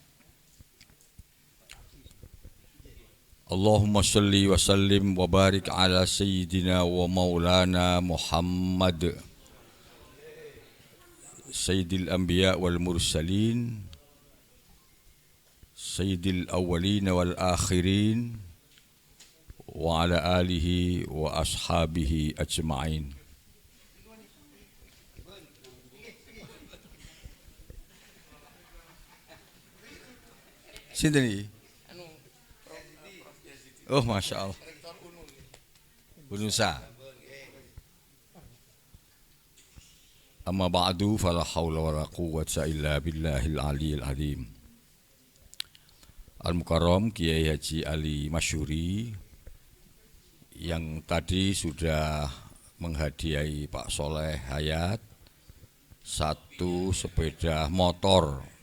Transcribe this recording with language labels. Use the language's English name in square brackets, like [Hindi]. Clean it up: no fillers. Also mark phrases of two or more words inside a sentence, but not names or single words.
[Arabic] اللهم صل وسلم وبارك على سيدنا ومولانا محمد سيد الأنبياء والمرسلين سيد الأولين والآخرين وعلى آله وأصحابه أجمعين. [Javanese] Sinten iki? [Arabic] Oh, ما شاء الله. Unusa. أما بعد فلا حول ولا قوة إلا بالله العلي العظيم. [Indonesian] Al-Mukarram Kiai Haji Ali Masyuri yang tadi sudah menghadiahi Pak Soleh Hayat satu sepeda motor,